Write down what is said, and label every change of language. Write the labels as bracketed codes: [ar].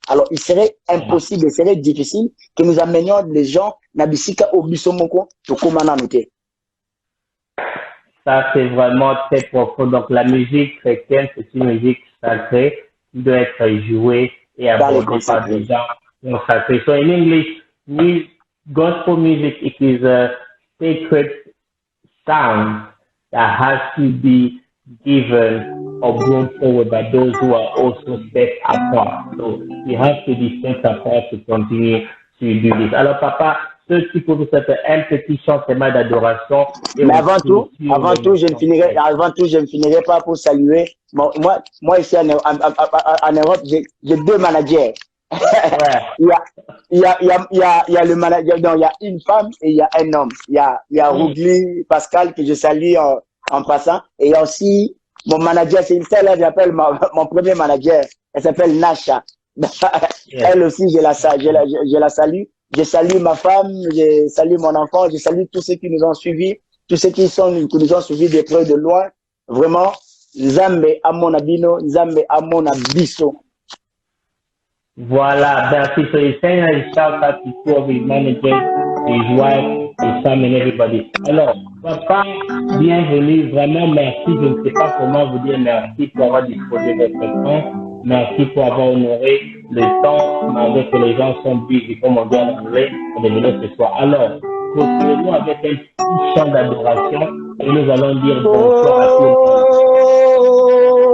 [fr] Alors, il serait impossible, il serait difficile que nous amenions les gens [ln] nabisika au bisomoko to komana noté. [fr] Ça, c'est vraiment très profond. Donc, la musique chrétienne, c'est une musique sacrée qui doit être jouée et abordée par des gens consacrés. [en] So, in English, gospel music, it is a sacred sound that has to be given or brought forward by those who are also set apart. So you have to be set apart to continue to do this. [fr] Alors, papa, ceux qui peuvent faire un petit chant d'adoration. Mais avant tout, je ne finirai pas pour saluer. Moi ici en Europe, j'ai deux managers. Il y a le manager, donc il y a une femme et il y a un homme. Il y a Rougli Pascal que je salue en passant. Et il y a aussi mon manager, c'est celle-là que j'appelle mon premier manager. Elle s'appelle Nasha. Elle aussi, je la salue. Je salue ma femme, je salue mon enfant, je salue tous ceux qui nous ont suivis, tous ceux qui nous ont suivis de près de loin. [ln] Vraiment, Nzambe amona bino, Nzambe amona biso. [fr] Voilà, merci. [en] So he's saying a shout out to two of his managers, his wife, his son and everybody. [fr] Alors, papa, bienvenue. Vraiment, merci. Je ne sais pas comment vous dire merci pour avoir disposé de votre temps. Merci pour avoir honoré le temps, malgré que les gens sont busy, comme on dit en anglais, on est venu ce soir. Alors, continuons avec un petit chant d'adoration et nous allons dire bonsoir à tous.